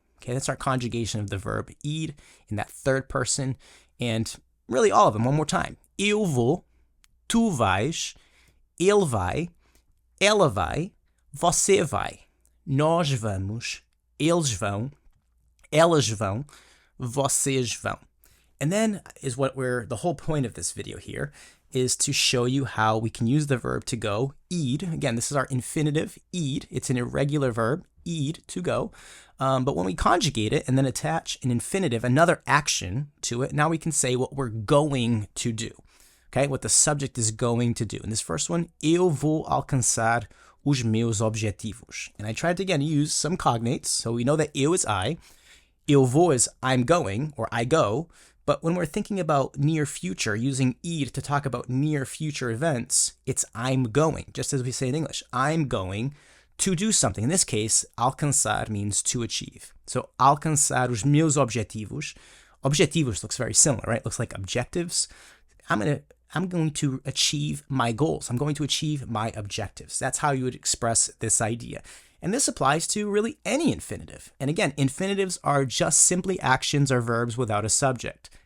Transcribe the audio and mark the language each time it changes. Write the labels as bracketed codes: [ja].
[en] Okay, that's our conjugation of the verb ir in that third person, and really all of them, one more time. [pt] Eu vou, tu vais, ele vai, ela vai, você vai, nós vamos, eles vão, elas vão, vocês vão. [en] And then is the whole point of this video here is to show you how we can use the verb to go, id. Again, this is our infinitive, id. It's an irregular verb, id, to go. But when we conjugate it and then attach an infinitive, another action to it, now we can say what we're going to do. Okay, what the subject is going to do. In this first one, [pt] eu vou alcançar os meus objetivos. [en] And I tried to, again, use some cognates. So we know that eu is I. Eu vou is I'm going, or I go. But when we're thinking about near future, using id to talk about near future events, it's I'm going, just as we say in English. I'm going to do something. In this case, alcançar means to achieve. [pt] So, alcançar os meus objetivos. [en] Objetivos looks very similar, right? Looks like objectives. I'm going to achieve my goals. I'm going to achieve my objectives. That's how you would express this idea. And this applies to really any infinitive. And again, infinitives are just simply actions or verbs without a subject.